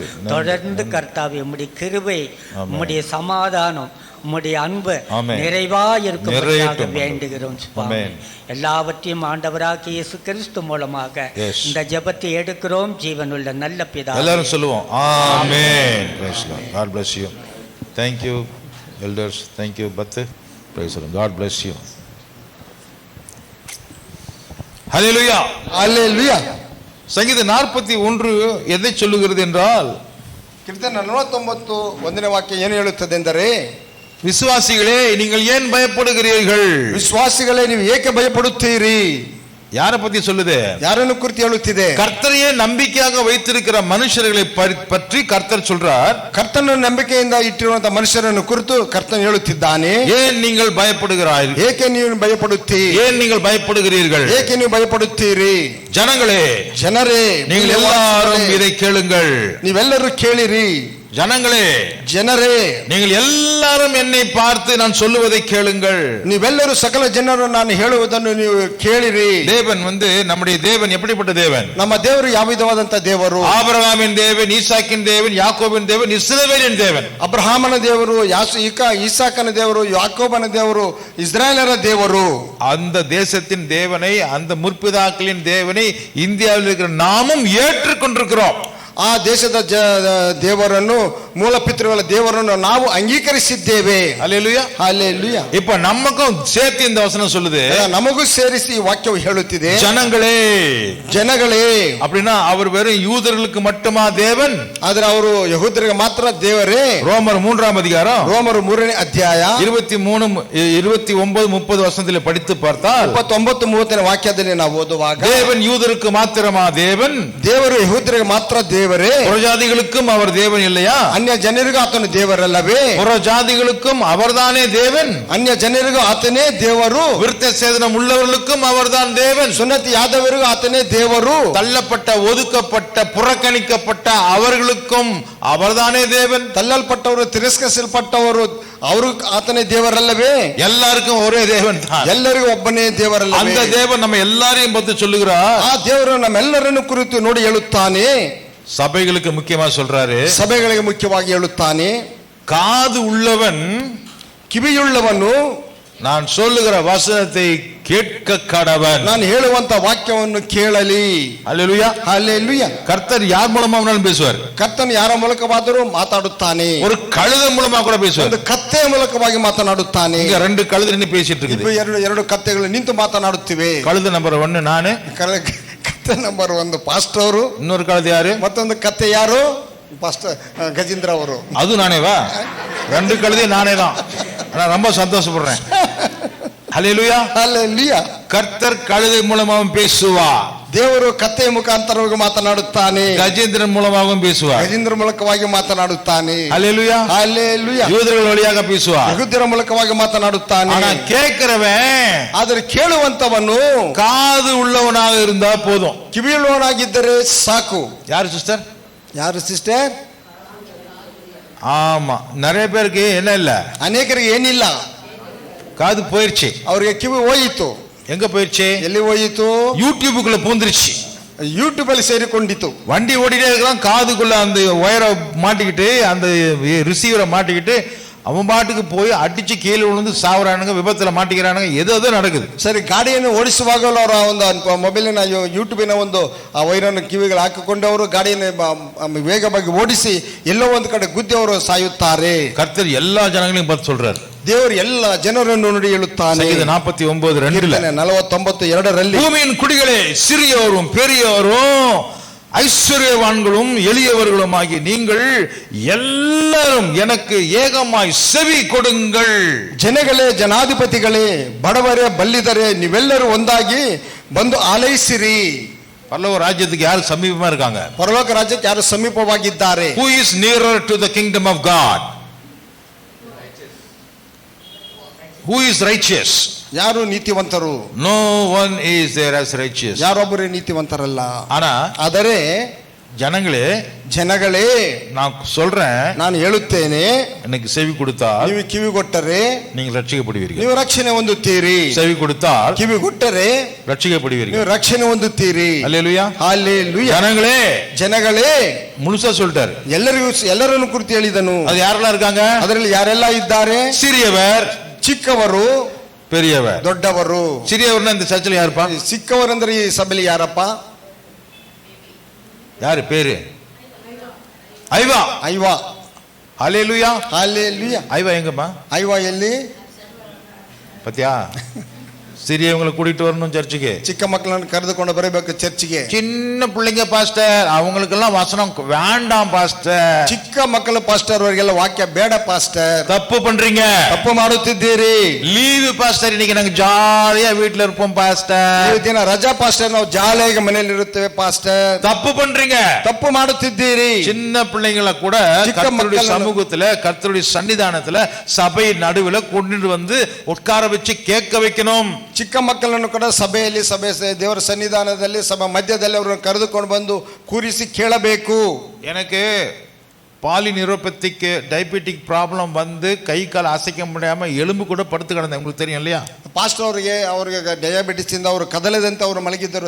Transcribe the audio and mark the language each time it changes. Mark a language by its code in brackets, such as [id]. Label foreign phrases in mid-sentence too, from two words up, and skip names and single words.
[ta] தொடர்ந்து கர்த்தாவே, உம்முடைய கிருபை, உம்முடைய சமாதானம், உம்முடைய அன்பு நிறைவாயிருக்கும்படியாக வேண்டுகிறோம். எல்லாவற்றையும் ஆண்டவராகிய இயேசு கிறிஸ்து மூலமாக இந்த ஜெபத்தை எடுக்கிறோம் ஜீவனுள்ள நல்ல பிதாவே. எல்லாரும் சொல்லுவோம் ஆமென். [en] Praise the Lord. God bless you. Thank you elders. Thank you Bathu. Praise the Lord. God bless you. Hallelujah. Hallelujah. [ta] சங்கீதம் 41 எதை சொல்லுகிறது என்றால், [kn] ಕೀರ್ತನೆ 49 1ನೇ ವಾಕ್ಯ ಏನು ಹೇಳುತ್ತದೆ ಎಂದರೆ, [ta] விசுவாசிகளே நீங்கள் ஏன் பயப்படுகிறீர்கள்? [kn] ವಿಶ್ವಾಸಿಗಳೇ ನೀವು ಏಕೆ ಭಯಪಡುತ್ತೀರಿ? [ta] யாரை பத்தி சொல்லுது? [kn] ಯಾರನ್ನು ಕುರಿತು ಹೇಳುತ್ತಿದೆ? [ta] கர்த்தரையே நம்பிக்கையாக வைத்திருக்கிற மனுஷர்களை பற்றி கர்த்தர் சொல்றார். [kn] ಕರ್ತನ ನಂಬಿಕೆಯಿಂದ ಇಟ್ಟಿರುವಂತಹ ಮನುಷ್ಯರನ್ನು ಕುರಿತು ಕರ್ತನು ಹೇಳುತ್ತಿದ್ದಾನೆ. [ta] ஏன் நீங்கள் பயப்படுகிறீர்கள்? [kn] ಏಕೆ ನೀವು ಭಯಪಡುತ್ತೀರಿ? [ta] ஏன் நீங்கள் பயப்படுகிறீர்கள்? [kn] ಏಕೆ ನೀವು ಭಯಪಡುತ್ತೀರಿ? [ta] ஜனங்களே, [kn] ಜನರೇ, [ta] நீங்கள் எல்லாரும் இதை கேளுங்கள். [kn] ನೀವೆಲ್ಲರೂ ಕೇಳಿರಿ. [ta] ஜனங்களே, [kn] ಜನರೇ, [ta] நீங்கள் எல்லாரும் என்னை பார்த்து நான் சொல்லுவதை கேளுங்கள். [kn] ನೀವೆಲ್ಲರೂ ಸಕಲ ಜನರು ನಾನು ಹೇಳುವುದನ್ನು ನೀವು ಕೇಳಿರಿ. [ta] தேவன் நம்முடைய தேவன் எப்படிப்பட்ட தேவன்? [kn] ನಮ್ಮ ದೇವರು ಯಾವ ವಿಧವಾದಂತ ದೇವರು? [ta] ஆபிரகாமின் தேவன், ஈசாக்கின் தேவன், யாக்கோபின் தேவன், இஸ்ரவேலின் தேவன். [kn] ಅಬ್ರಹಾಮನ ದೇವರು, ಈಸಾಕನ ದೇವರು, ಯಾಕೋಬನ ದೇವರು, ಇಸ್ರಾಯೇಲರ ದೇವರು. [ta] அந்த தேசத்தின் தேவனை, அந்த முற்பிதாக்களின் தேவனை இந்தியாவில் இருக்கிற நாமும் ஏற்றுக்கொண்டிருக்கிறோம். [kn] ಆ ದೇಶದ ದೇವರನ್ನು, ಮೂಲ ಪಿತೃಗಳ ದೇವರನ್ನು ನಾವು ಅಂಗೀಕರಿಸಿದ್ದೇವೆ. [ta] அல்லேலூயா, அல்லேலೂಯಾ. இப்ப நமக்கும் சேர்த்து இந்த வசனம் சொல்லுது, [kn] ನಮಗೂ ಸೇರಿಸಿ ಈ ವಾಕ್ಯವು ಹೇಳುತ್ತಿದೆ, [ta] ஜனங்களே. [kn] ಜನಗಳೇ [ta] அப்படின்னா அவர் வெறும் யூதர்களுக்கு மட்டுமா தேவன்? [kn] ಆದ್ರೆ ಅವರು ಯಹೂದರಿಗೆ ಮಾತ್ರ ದೇವರೇ? [ta] ரோமர் 3ஆம் அதிகாரம் [kn] ರೋಮರು 3ನೇ ಅಧ್ಯಾಯ [ta] 23, 29, 30 வசனத்தில் படித்து பார்த்தால் [kn] 29, 30ನೇ ವಾಕ್ಯದಲ್ಲಿ ನಾವು ಓದುವಾಗ, [ta] தேவன் யூதருக்கு மாத்திரமா தேவன்? [kn] ದೇವರು ಯಹೂದರಿಗೆ ಮಾತ್ರ ದೇವರೇ? [ta] புறஜாதிகளுக்கும் அவர் தேவன் இல்லையா? [kn] ಅನ್ಯ ಜನರಿಗೂ ಆತನು ದೇವರಲ್ಲವೇ? [ta] புறஜாதிகளுக்கும் அவர்தானே தேவன். [kn] ಅನ್ಯ ಜನರಿಗೂ ಆತನೇ ದೇವರು. [ta] விருத்த சேதனம் உள்ளவர்களுக்கும் அவர்தான் தேவன். [kn] ಸುನ್ನತಿ ಆದವರಿಗೂ ಆತನೇ ದೇವರು. [ta] தள்ளப்பட்ட, ஒதுக்கப்பட்ட, புறக்கணிக்கப்பட்ட அவர்களுக்கும் அவர்தானே தேவன். [kn] ತಳ್ಳಲ್ಪಟ್ಟವರು, ತಿರಸ್ಕರಿಸಲ್ಪಟ್ಟವರು, ಅವರು ಆತನೇ ದೇವರಲ್ಲವೇ? [ta] எல்லாருக்கும் ஒரே தேவன் தான். [kn] ಎಲ್ಲರಿಗೂ ಒಬ್ಬನೇ ದೇವರಲ್ಲವೇ? [ta] அந்த தேவன் நம்ம எல்லாரையும் பத்தி சொல்லுகிறார். [kn] ಆ ದೇವರು ನಮ್ಮೆಲ್ಲರನ್ನು ಕುರಿತು ನೋಡಿ ಹೇಳುತ್ತಾನೆ. [ta] சபைகளுக்கு முக்கியமா சொல்றாரு, [kn] ಸಭೆಗಳಿಗೆ ಮುಖ್ಯವಾಗಿ ಹೇಳುತ್ತಾನೆ, [ta] காது உள்ளவன், [kn] ಕಿವಿಯುಳ್ಳವನು [ta] நான் சொல்லுகிற வசனத்தை கேட்க கடவன். [kn] ನಾನು ಹೇಳುವಂತ ವಾಕ್ಯವನ್ನು ಕೇಳಲಿ. [ta] அல்லேலூயா, [kn] ಹಲ್ಲೆಲೂಯಾ. [ta] கர்த்தர் யார் மூலமானாலும் பேசுவார். [kn] ಕರ್ತನು ಯಾರ ಮೂಲಕವಾದರೂ ಮಾತಾಡುತ್ತಾನೆ. [ta] ஒரு கழுத மூலமா கூட பேசுவார். [kn] ಒಂದು ಕತ್ತೆಯ ಮೂಲಕವಾಗಿ ಮಾತನಾಡುತ್ತಾನೆ. [ta] இங்க 2 கழுதை நின்னு பேசிட்டு இருக்குது. [kn] ಎರಡು ಕತ್ತೆಗಳು ನಿಂತು ಮಾತನಾಡುತ್ತಿವೆ. [ta] கழுத நம்பர் 1 நானு, [kn] ಕತ್ತೆ ನಂಬರ್ 1 ಪಾಸ್ಟರ್ ಅವರು. [ta] இன்னொரு கழுதை யாரு? [kn] ಮತ್ತೊಂದು ಕತ್ತೆ ಯಾರು? ಪಾಸ್ಟರ್ ಗಜೇಂದ್ರ ಅವರು. [ta] அது நானேவா? 2 கழுதை நானே தான். நான் ரொம்ப சந்தோஷப்படுறேன். ஹல்லேலூயா, [kn] ಹಲ್ಲೆಲೂಯಾ. [ta] கர்த்தர் கழுதை மூலமாகவும் பேசுவார். [kn] ದೇವರು ಕತ್ತೆಯ ಮುಖಾಂತರವಾಗಿ ಮಾತನಾಡುತ್ತಾನೆ. [ta] கஜேந்திரன் மூலமாகவும் பேசுவார். [kn] ಗಜೇಂದ್ರ ಮೂಲಕವಾಗಿ ಮಾತನಾಡುತ್ತಾನೆ. [ta] ஹல்லேலூயா, [kn] ಹಲ್ಲೆಲೂಯಾ. [ta] யூதர்கள் வழியாக பேசுவார். [kn] ಯಹೂದ್ಯರ ಮೂಲಕವಾಗಿ ಮಾತನಾಡುತ್ತಾನೆ. [ta] ஆனா கேட்கிறவன், [kn] ಆದರೆ ಕೇಳುವಂತವನು [ta] காது உள்ளவனாக இருந்தா போதும். [kn] ಕಿವಿಯುಳ್ಳವನಾಗಿದ್ದರೆ ಸಾಕು. [ta] யாரு சிஸ்டர்? [kn] ಯಾರು ಸಿಸ್ಟರ್? [ta] ஆமா, நிறைய பேருக்கு என்ன இல்ல, [kn] ಅನೇಕರಿಗೆ ಏನಿಲ್ಲ, [ta] காது போயிருச்சு. [kn] ಅವರಿಗೆ ಕಿವಿ ಹೋಯಿತು. [ta] எங்க போயிருச்சு? [kn] ಎಲ್ಲಿ ಹೋಯಿತು? [ta] யூடியூபுக்குள்ள பூந்துருச்சு. [kn] ಯೂಟ್ಯೂಬ್ ಅಲ್ಲಿ ಸೇರಿಕೊಂಡಿತು. [ta] வண்டி ஓடிட்டே இருக்கான், காதுக்குள்ள அந்த ஒயரை மாட்டிக்கிட்டு, அந்த ரிசீவரை மாட்டிக்கிட்டு அவன் பாட்டுக்கு போய் அடிச்சு கீழே விழுந்து சாவுறானுங்க, விபத்துல மாட்டிக்கிறானுங்க, ஏதோ நடக்குது. [kn] ಸರಿ, ಗಾಡಿಯನ್ನು ಓಡಿಸುವಾಗಲೂ ಅವರ ಒಂದು ಮೊಬೈಲಿನ ಯೂಟ್ಯೂಬಿನ ಒಂದು ಆ ವೈರನ್ನು ಕಿವಿಗಳು ಹಾಕಿಕೊಂಡು ಅವರು ಗಾಡಿಯನ್ನು ವೇಗವಾಗಿ ಓಡಿಸಿ ಎಲ್ಲೋ ಒಂದು ಕಡೆ ಗುದ್ದಿ ಅವರು ಸಾಯುತ್ತಾರೆ. [ta] கர்த்தர் எல்லா ஜனங்களையும் பார்த்து சொல்றாரு. [kn] ದೇವರು ಎಲ್ಲ ಜನರನ್ನು ನೋಡಿ ಹೇಳುತ್ತಾನೆ. [ta] 49:2 [kn] 49:2 [ta] பூமியின் குடிகளே, சிறியோரும் பெரியோரும், ஐஸ்வர்யவான்களும் எளியவர்களும் ஆகி நீங்கள் எல்லாரும் எனக்கு ஏகமாய் செவி கொடுங்கள். [kn] ಜನಗಳೇ, ಜನಾಧಿಪತಿಗಳೇ, ಬಡವರೇ, ಬಲ್ಲಿದರೇ, ನೀವೆಲ್ಲರೂ ಒಂದಾಗಿ ಬಂದು ಆಲೈಸಿರಿ. [ta] பரலோக ராஜ்யத்துக்கு யாரு சமீபமா இருக்காங்க? [kn] ಪರಲೋಕ ರಾಜ್ಯಕ್ಕೆ ಯಾರು ಸಮೀಪವಾಗಿದ್ದಾರೆ? [en] Who is nearer to the kingdom of God? Who is righteous? [kn] ಯಾರು ನೀತಿವಂತರು? [en] No one is there as righteous. [kn] ಯಾರೊಬ್ಬರೇ ನೀತಿವಂತರಲ್ಲ. [ta] ஆனா [kn] ಆದರೆ [ta] ஜனங்களே, [kn] ಜನಗಳೇ, [ta] நான் சொல்றேன், [kn] ನಾನು ಹೇಳುತ್ತೇನೆ, [ta] எனக்கு செவி கொடுத்தால் [kn] ನೀವು ಕಿವಿ ಕೊಟ್ಟರೆ [ta] நீங்கள் ரட்சிக்கப்படுவீர்கள். [kn] ನೀವು ರಕ್ಷಣೆ ಹೊಂದುತ್ತೀರಿ. [ta] செவி கொடுத்தால் [kn] ಕಿವಿ ಕೊಟ್ಟರೆ [ta] ரட்சிக்கப்படுவீர்கள். [kn] ನೀವು ರಕ್ಷಣೆ ಹೊಂದುತ್ತೀರಿ. [ta] அல்லேலூயா, [kn] ಹಲ್ಲೆಲೂಯಾ. [ta] ஜனங்களே, [kn] ಜನಗಳೇ, [ta] முழுசா சொல்லிட்டாரு. [kn] ಎಲ್ಲರನ್ನು ಕುರಿತು ಹೇಳಿದನು. [ta] அது யாரெல்லாம் இருக்காங்க? [kn] ಅದರಲ್ಲಿ ಯಾರೆಲ್ಲ ಇದ್ದಾರೆ? [ta] சிறியவர், [kn] ಚಿಕ್ಕವರು, [ta] பெரியவர். [kn] ದೊಡ್ಡವರು. [ta] சிறியவர்னா இந்த சர்ச்சில் யாருப்பா? [kn] ಚಿಕ್ಕವರಂದ್ರೆ ಈ ಸಭೆಯಲ್ಲಿ ಯಾರಪ್ಪ? [ta] யாரு பேரு? ஐவா. [kn] ಐವಾ. [ta] ஹல்லேலூயா, [kn] ಹಲ್ಲೆಲೂಯಾ. [ta] ஐவா எங்கம்மா? [kn] ಐವಾ ಎಲ್ಲಿ? [ta] பத்தியா, சிறியவங்களை கூட்டிட்டு வரணும் சர்ச்சுக்கு. [kn] ಚಿಕ್ಕ ಮಕ್ಕಳನ್ನು ಕರೆದುಕೊಂಡು ಬರಬೇಕು ಚರ್ಚಿಗೆ. [ta] சின்ன பிள்ளைங்க பாஸ்டர், அவங்களுக்கெல்லாம் வசனம் வேண்டாம் பாஸ்டர். [kn] ಚಿಕ್ಕ ಮಕ್ಕಳು ಪಾಸ್ಟರ್ ಅವರಿಗೆಲ್ಲ ವಾಕ್ಯ ಬೇಡ ಪಾಸ್ಟರ್. [ta] தப்பு பண்றீங்க, [kn] ತಪ್ಪು ಮಾಡುತ್ತಿದ್ದೀರಿ. [ta] லீவு பாஸ்டர், இன்னைக்கு நாங்க ஜாலியா வீட்டுல இருப்போம் பாஸ்டர். [kn] ಈ ದಿನ ರಜಾ ಪಾಸ್ಟರ್, ನಾವು ಜಾಲಿಯಾಗಿ ಮನೆಯಲ್ಲಿ ಇರುತ್ತೇವೆ ಪಾಸ್ಟರ್. [ta] தப்பு பண்றீங்க, [kn] ತಪ್ಪು ಮಾಡುತ್ತಿದ್ದೀರಿ. [ta] சின்ன பிள்ளைங்களை கூட கர்த்தருடைய சமூகத்துல, கர்த்தருடைய சன்னிதானத்துல, சபை நடுவுல கொண்டு வந்து உட்கார வச்சு கேட்க வைக்கணும். [kn] ಚಿಕ್ಕ ಮಕ್ಕಳನ್ನು ಕೂಡ ಸಭೆಯಲ್ಲಿ, ದೇವರ ಸನ್ನಿಧಾನದಲ್ಲಿ, ಸಭಾ ಮಧ್ಯದಲ್ಲಿ ಅವರನ್ನು ಕರೆದುಕೊಂಡು ಬಂದು ಕೂರಿಸಿ ಕೇಳಬೇಕು. [ta] எனக்கு [en] polyneuropathic diabetic problem [ta] வந்து கை கால் அசைக்க முடியாம எலும்பு கூட படுத்து கிடந்தேன், உங்களுக்கு தெரியும் இல்லையா? [kn] ಪಾಸ್ಟರ್ ಅವರಿಗೆ ಡಯಾಬಿಟಿಸ್ ಇಂದ ಅವರು ಕದಲದಂತೆ ಅವರು ಮಲಗಿದ್ದರು.